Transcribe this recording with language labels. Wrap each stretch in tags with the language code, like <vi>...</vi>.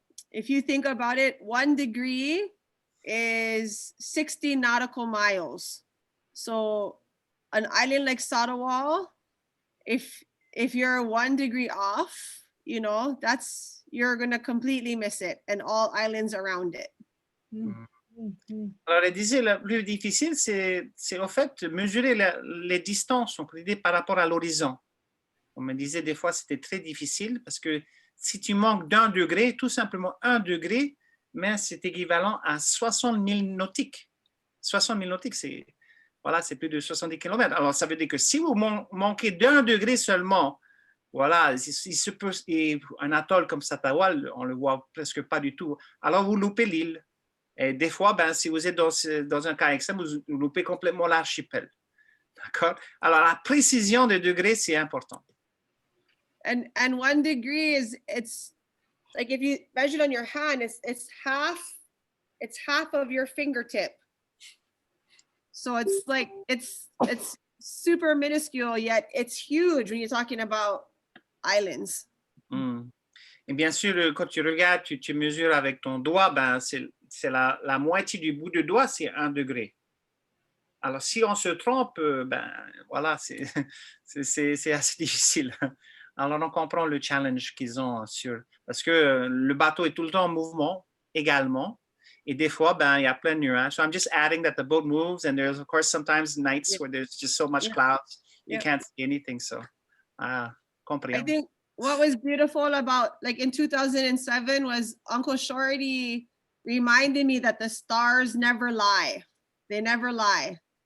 <en>If you think about it, 1 degree is 60 nautical miles. So an island like Sarawak, if you're 1 degree off, you know, you're gonna completely miss it, and all islands around it.</en> <fr>Alors, elle disait, le plus difficile, c'est en fait mesurer les distances, on peut dire, par rapport à l'horizon. On me disait des fois, c'était très difficile parce que si tu manques d'1 degré, tout simplement 1 degré, mais c'est équivalent à 60 000 nautiques. 60 000 nautiques, c'est plus de 70 km. Alors, ça veut dire que si vous manquez d'1 degré seulement, voilà, il se peut, un atoll comme Satawal, on ne le voit presque pas du tout. Alors, vous loupez l'île. Et des fois, si vous êtes dans un cas extrême, vous loupez complètement l'archipel. D'accord? Alors, la précision des degrés, c'est important.</fr> <en>And 1 degree it's like, if you measure it on your hand, it's half of your fingertip. So it's like, it's super minuscule, yet it's huge when you're talking about islands.</en> <fr>Et bien sûr, quand tu regardes, tu mesures avec ton doigt, c'est la moitié du bout de doigt, c'est 1 degré. Alors, si on se trompe, voilà, c'est assez difficile. Alors, on comprend le challenge qu'ils ont parce que le bateau est tout le temps en mouvement également. Et des fois, il y a plein de nuages.</fr> <en>So I'm just adding that the boat moves, and there's, of course, sometimes nights where there's just so much clouds, you can't see anything. So, comprehend. I think what was beautiful about, like, in 2007 was Uncle Shorty reminded me that the stars never lie. They never lie.</en>